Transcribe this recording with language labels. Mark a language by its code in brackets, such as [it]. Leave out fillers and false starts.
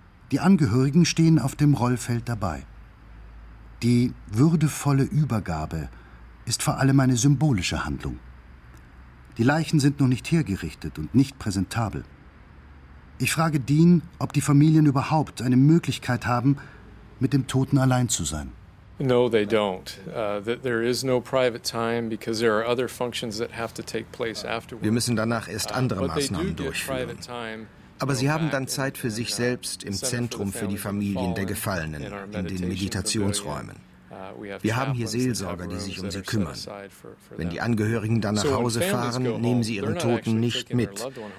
[de] Die Angehörigen stehen auf dem Rollfeld dabei. Die würdevolle Übergabe ist vor allem eine symbolische Handlung. Die Leichen sind noch nicht hergerichtet und nicht präsentabel. Ich frage Dean, ob die Familien überhaupt eine Möglichkeit haben, mit dem Toten allein zu sein. [en] No, they don't. There is no private time because there are other functions that have to take place afterwards. [de] Wir müssen danach erst andere Maßnahmen durchführen. Aber sie haben dann Zeit für sich selbst im Zentrum für die Familien der Gefallenen in den Meditationsräumen. Wir haben hier Seelsorger, die sich um sie kümmern. Wenn die Angehörigen dann nach Hause fahren, nehmen sie ihren Toten nicht mit.